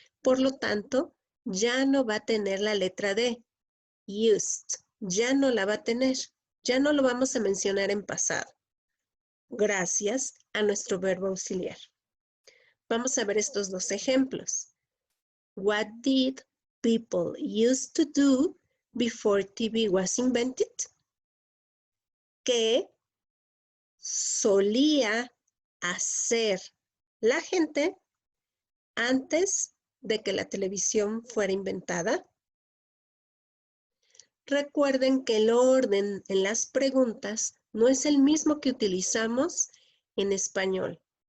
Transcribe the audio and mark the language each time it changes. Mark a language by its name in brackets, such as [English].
[Spanish] Por lo tanto, ya no va a tener la letra D. Used, ya no la va a tener. Ya no lo vamos a mencionar en pasado. Gracias a nuestro verbo auxiliar. Vamos a ver estos dos ejemplos. [English] What did people used to do before TV was invented? [Spanish] ¿Qué solía hacer la gente antes de que la televisión fuera inventada? Recuerden que el orden en las preguntas no es el mismo que utilizamos en español.